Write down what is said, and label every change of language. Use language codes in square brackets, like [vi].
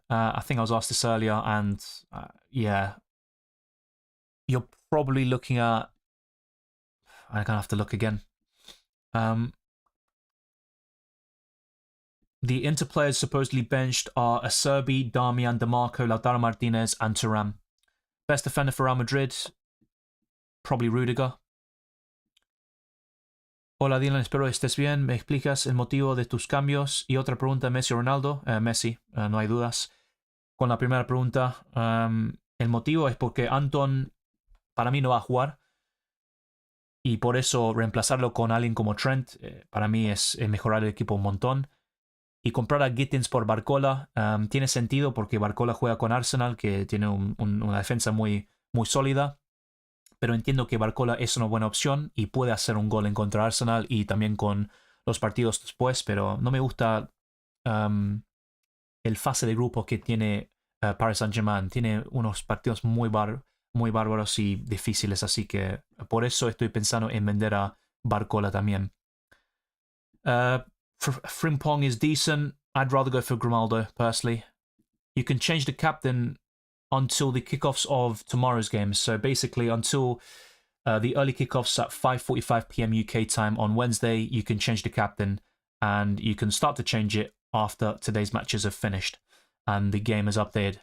[en] I think I was asked this earlier, and yeah. You're probably looking at... I'm going to have to look again. The Inter players supposedly benched are Acerbi, Damian, DeMarco, Lautaro Martinez, and Thuram. Best defender for Real Madrid, probably Rudiger. [es] Hola Dylan, espero estés bien. ¿Me explicas el motivo de tus cambios? Y otra pregunta, ¿Messi o Ronaldo? Messi, no hay dudas. Con la primera pregunta, el motivo es porque Anton para mí no va a jugar. Y por eso reemplazarlo con alguien como Trent, para mí es mejorar el equipo un montón. y comprar a Gittins por Barcola tiene sentido porque Barcola juega con Arsenal, que tiene una defensa muy, muy sólida. Pero entiendo que Barcola es una buena opción y puede hacer un gol en contra Arsenal y también con los partidos después, pero no me gusta el fase de grupo que tiene Paris Saint-Germain. Tiene unos partidos muy bárbaros y difíciles, así que por eso estoy pensando en vender a Barcola también. [en] Frimpong is decent. I'd rather go for Grimaldo, personally. You can change the captain until the kickoffs of tomorrow's games. So basically, until the early kickoffs at 5:45 p.m. UK time on Wednesday, you can change the captain, and you can start to change it after today's matches have finished and the game is updated.